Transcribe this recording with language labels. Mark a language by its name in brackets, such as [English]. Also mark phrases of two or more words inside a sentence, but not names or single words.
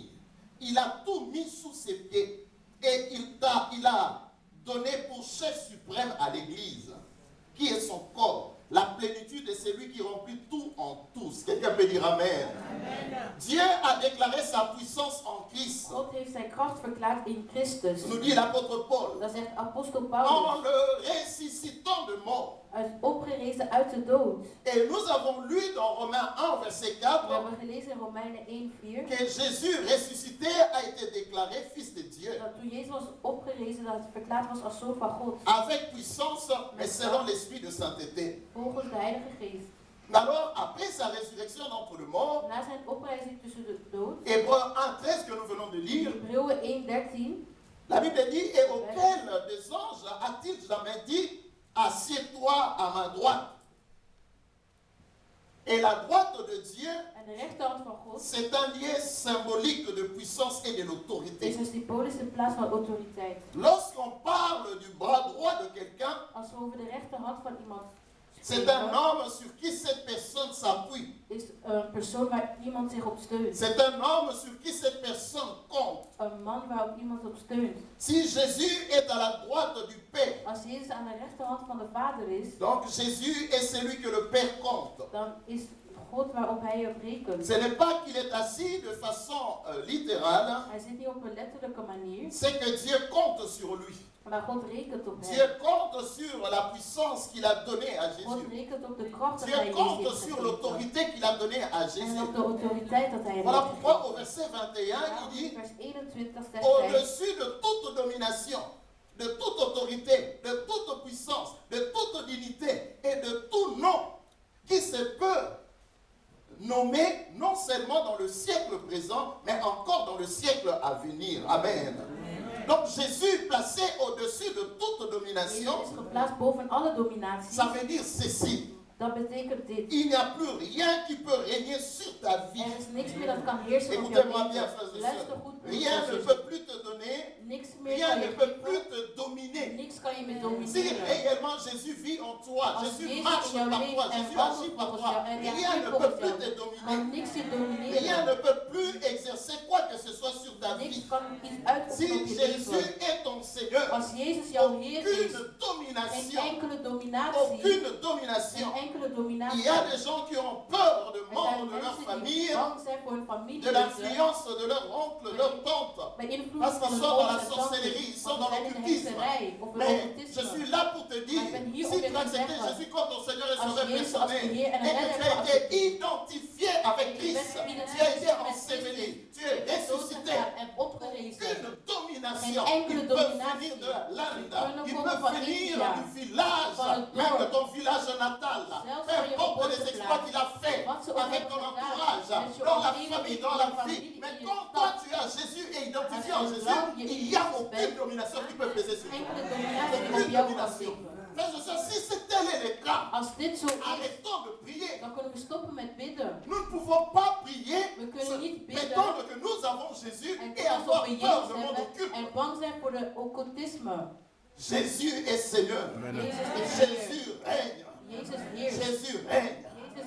[French] Il a tout mis sous ses pieds et il a donné pour chef suprême à l'Église, qui est son corps, la plénitude de celui qui remplit tout en tous. Quelqu'un peut dire Amen. Dieu a déclaré sa puissance en Christ. [Dutch] God heeft zijn kracht verklaard in Christus. [French] Nous dit l'apôtre Paul. [Dutch] Dat zegt apostel En Paulus. [French] le ressuscitant de mort. [Dutch] Opgerezen uit de dood. [French] Et nous avons lu dans Romains 1, verset [Dutch] We 4, hebben gelezen in Romeinen 1:4. [French] que Jésus ressuscité a été déclaré fils de Dieu. [Dutch] Dat toen Jezus was opgerezen, dat het verklaard was als zoon van God. [French] Avec puissance, mais selon l'esprit de sainteté. [Dutch] Volgens de Heilige Geest. [French] Alors, après sa résurrection d'entre les morts, [Dutch] Na zijn oprijzing tussen de dood. [French] Hébreux 1, 13 que nous venons de lire, [Dutch] Hebreeën 1:13. [French] la Bible dit, et auquel des anges a-t-il jamais dit, assieds-toi à ma droite? Et la droite de Dieu, [Dutch] En de rechterhand van God [French] c'est un lieu symbolique de puissance et de [Dutch] is [French] l'autorité. [Dutch] een symbolische plaats van autoriteit. [French] Lorsqu'on parle du bras droit de quelqu'un, [Dutch] Als we over de rechterhand van iemand [French] c'est un [Dutch] spreken, [French] homme sur qui cette personne s'appuie. [Dutch] is een persoon waar iemand zich op steunt. [French] C'est un homme sur qui cette personne compte. [Dutch] Een man waarop iemand op steunt. [French] Si Jésus est à la droite du Père, [Dutch] Als Jezus aan de rechterhand van de Vader is, [French] donc Jésus est celui que le Père compte. [Dutch] dan is God waarop hij op rekent. [French] Ce n'est pas qu'il est assis de façon littérale, [Dutch] Hij zit niet op een letterlijke manier, [French] c'est que Dieu compte sur lui. [Dutch] maar God rekent op hem. [French] Dieu compte sur la puissance qu'il a donnée à [Dutch] God [French] Jésus. [Dutch] rekent op de kracht dat [French] Dieu [Dutch] hij Jezus [French] compte [Dutch] heeft [French] sur [Dutch] gegeven. [French] l'autorité qu'il a donnée à [Dutch] En [French] Jésus. [Dutch] op de autoriteit dat hij hem [French] Voilà [Dutch] heeft [French] pourquoi [Dutch] gegeven. [French] au verset 21, [Dutch] Daarom [French] il [Dutch] in [French] dit, [Dutch] vers 21 zegt hij, [French] au-dessus de toute domination, de toute autorité, de toute puissance, de toute dignité et de tout nom qui se peut nommer non seulement dans le siècle présent, mais encore dans le siècle à venir. Amen. Donc Jésus placé au-dessus de toute domination, [Dutch] Jezus is geplaatst boven alle dominatie. [French] ça veut dire ceci. [Dutch] Dat betekent dit. [French] Il n'y a plus rien qui peut régner sur ta vie. [Dutch] Er is niks meer dat kan heersen op jouw [French] Écoutez-moi bien, [Dutch] leven. [French] frères et [Dutch] Luister [French] sœurs. [Dutch] goed, [French] Rien [Dutch] broers [French] ne [Dutch] en [French] peut [Dutch] zussen. [French] plus te donner, [Dutch] Niks meer [French] rien [Dutch] kan [French] ne [Dutch] je [French] peut [Dutch] geven. [French] plus te dominer. [Dutch] Niks kan je meer [French] Si [Dutch] domineren. [French] réellement Jésus vit en toi, [Dutch] Als [French] Jésus [Dutch] Jezus [French] marche [Dutch] in jou [French] par [Dutch] leeft [French] toi, [Dutch] en [French] Jésus [Dutch] wandelt [French] agit par [Dutch] volgens [French] toi, [Dutch] jou en [French] rien [Dutch] reageert [French] ne peut [Dutch] volgens [French] plus [Dutch] jou, [French] te [Dutch] kan [French] dominer. [Dutch] niks je [French] Rien [Dutch] domineren. [French] ne peut plus exercer quoi que ce soit sur ta [Dutch] Niks [French] vie. [Dutch] kan iets [French] Si [Dutch] uitoefenen op je [French] Jésus [Dutch] leven. [French] est ton Seigneur, [Dutch] Als Jezus jouw Heer is, [French] aucune [Dutch] geen [French] domination, [Dutch] enkele dominatie, [French] aucune domination. [Dutch] geen enkele [French] Il [Dutch] dominatie. [French] y a des gens qui ont peur de [Dutch] Er [French] membres [Dutch] zijn [French] de leur [Dutch] mensen die [French] famille, [Dutch] bang zijn voor hun [French] de [Dutch] familieleden, [French] l'influence de leur oncle, leur tante. [Dutch] bij invloed [French] Parce [Dutch] van [French] qu'ils [Dutch] hun [French] sont dans la [Dutch] ouders en tantes, [French] sorcellerie, ils sont [Dutch] want [French] dans [Dutch] ze zijn in de [French] l'occultisme. [Dutch] hekserij of in [French] Mais je [Dutch] occultisme. [French] suis là pour te dire, [Dutch] Maar ik ben hier [French] si [Dutch] om [French] tu [Dutch] je [French] as [Dutch] te [French] accepté [Dutch] zeggen, [French] Jésus comme ton Seigneur et [Dutch] als [French] Sauveur [Dutch] Jezus als de [French] personnel, [Dutch] Heer en [French] et que [Dutch] redder [French] tu as [Dutch] hebt [French] été identifié avec [Dutch] en je [French] Christ, [Dutch] bent [French] tu as été [Dutch] geïdentificeerd met [French] enseveli, [Dutch] Christus, [French] tu es [Dutch] je bent [French] ressuscité, [Dutch] doodgegaan en opgerezen. [French] aucune domination domination. [Dutch] Geen enkele [French] Ils peuvent [Dutch] dominatie. [French] venir de la lande. [Dutch] Kunnen [French] Ils [Dutch] komen [French] peuvent [Dutch] van [French] venir [Dutch] India, [French] du village, [Dutch] van het [French] même de [Dutch] dorp. [French] ton village natal. [Dutch] Zelfs [French] Peu [Dutch] van je [French] importe les exploits [Dutch] geboorteplaats. [French] qu'il a fait [Dutch] Wat ze ook [French] avec [Dutch] hebben [French] ton [Dutch] gedaan, [French] entourage, [Dutch] met je [French] dans la [Dutch] omgeving, [French] famille, [Dutch] in [French] dans [Dutch] je [French] la [Dutch] familie, [French] vie. Mais [Dutch] in je [French] quand [Dutch] stad. [French] toi tu as Jésus et identifié en [Dutch] Als je [French] Jésus, [Dutch] geloof, je [French] il n'y a [Dutch] in Jezus [French] aucune [Dutch] bent, [French] domination qui peut peser sur toi. [Dutch] enkele dominatie die op [French] Aucune [Dutch] jou kan [French] domination. [Dutch] zetten. [French] Frères et sœurs, si tel est le cas, [Dutch] Als dit zo is, [French] arrêtons de prier. [Dutch] dan kunnen we stoppen met bidden. [French] Nous ne pouvons pas prier, [Dutch] We kunnen niet bidden [French] prétendre que nous avons Jésus [Dutch] en [French] et [Dutch] zeggen [French] avoir [Dutch] dat we [French] peur [Dutch] Jezus [French] du monde [Dutch] hebben [French] occulte. [Dutch] en bang zijn voor de occultisme. [French] Jésus est Seigneur. [Dutch] Jezus is Heer. [French] Jésus règne. [Dutch] Jezus heerst. [French] Jésus règne. [Dutch] Jezus